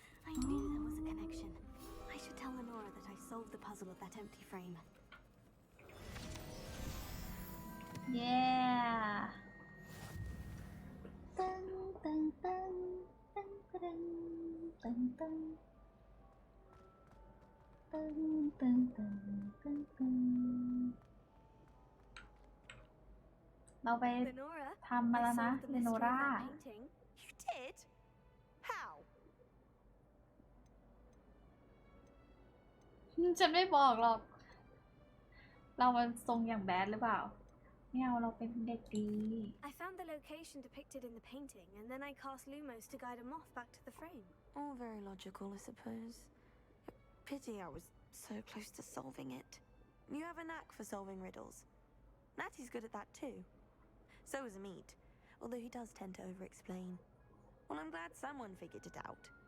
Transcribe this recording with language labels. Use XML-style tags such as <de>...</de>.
<en>I knew there was a connection. I should tell Lenora that I solved the puzzle of that empty frame.</en> <th>Yeah ตึงตึงตึงตึงตึงตึงตึงตึงตึงตึงตึงตึงเราไปทำมาแล้วนะเลโนรา</th> <en>You did? How?</en> <th>ฉันไม่บอกหรอก เรามันทรงอย่างแบดหรือเปล่าไม่เอาเราเป็นเด็กดี</th> <en>I found the location depicted in the painting, and then I cast Lumos to guide a moth back to the frame. All very logical, I suppose. Pity I was so close to solving it. You have a knack for solving riddles. Natty's good at that too. So is Amit, although he does tend to over-explain. Well, I'm glad someone figured it out.</en>